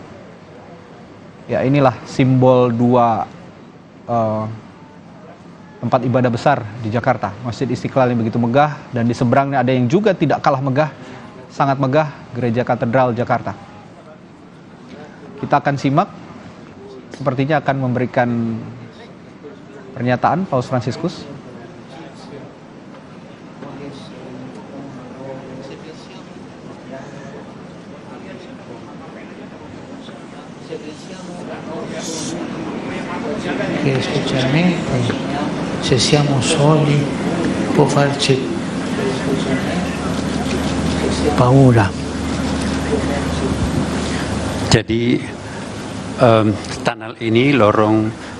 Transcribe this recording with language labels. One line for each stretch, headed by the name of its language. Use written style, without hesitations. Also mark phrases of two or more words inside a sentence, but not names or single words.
Indonesian: Ya, inilah simbol dua tempat ibadah besar di Jakarta, Masjid Istiqlal yang begitu megah, dan di seberangnya ada yang juga tidak kalah megah, sangat megah, Gereja Katedral Jakarta. Kita akan simak, sepertinya akan memberikan pernyataan Paus Fransiskus.
Italian: Che specialmente se siamo soli può farci paura.
Indonesian: Jadi tunnel ini, lorong